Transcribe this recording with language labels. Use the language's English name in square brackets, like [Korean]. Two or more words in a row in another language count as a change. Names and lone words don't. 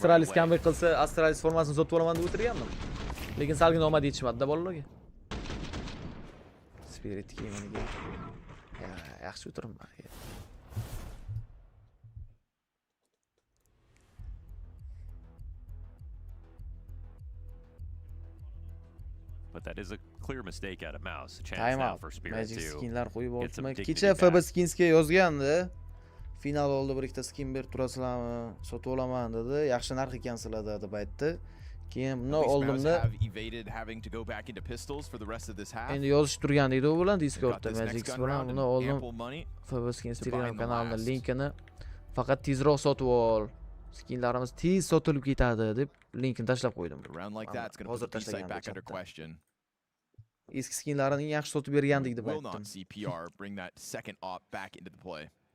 [English] Astralis away. [Uzbek] comeback qilsa, Astralis formasini sotib olaman deb o'tirgandim. Lekin salgina omad yetishmadi-da bolalarga. Spirit kiyimiga. Yaxshi o'tiribman. [English] But that is a clear mistake out of Mouse. A chance Time now out. for Spirit Magic to [Uzbek] skinlar qo'yib [English] get some [Uzbek] olibman. [English] dignity [Uzbek] Kecha FB [English] back. [Uzbek] Skinsga yozgandi. Final oldi bir ikkita skin berib turasizlarmi? Sotib olaman dedi. Yaxshi narx ekansilar deb aytdi. Keyin buni oldimda [English] have evaded having to go back into pistols for the rest of this half. [Uzbek] endi yozishib turgan edi u bilan [English] They've got [Uzbek] Discordda [English] this next Magic gun [Uzbek] bilan [English] round [Uzbek] buni [English] and [Uzbek] oldim. [English] ample money. FB Skins to [Uzbek] Telegram [English] bind the [Uzbek] kanalining [English] last. [Uzbek] linkini faqat tezroq sotib ol. Skinlarimiz tez sotilib ketadi deb linkini tashlab qo'ydim. [English] A round like that's going to [Uzbek] Hozir [English] put the B site [Uzbek] tashlagan [English] back under [Uzbek] chatda. [English] question. [Uzbek] Eski skinlarini yaxshi sotib bergandik deb [English] Will [Uzbek] aytdim. [English] not see PR bring that second op back into the play.